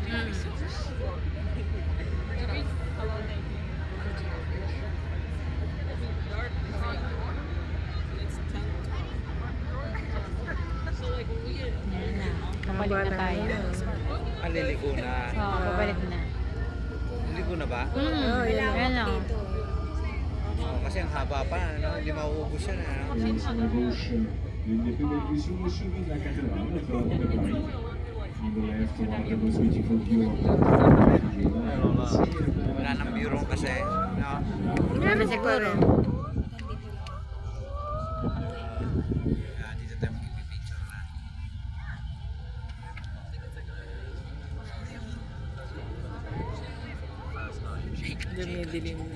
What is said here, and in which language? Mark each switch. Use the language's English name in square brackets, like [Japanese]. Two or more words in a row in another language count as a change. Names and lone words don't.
[Filipino] Kapalik na tayo. Aliligo na. Oo, kapalik na. Ligo na ba? Oh, yan. Yan o. Oo, kasi ang haba pa, no? Hindi mauubos yan, ano? [French] Sur la gauche, l'une des plus belles vues sur le chevet de la cathédrale Notre-Dame de Paris. [English] On the left, one of the most beautiful view of the [Filipino] Wala nang bureau kasi, no? Grabe siguro. Dito tayo magpipicture na. Dumidilim na.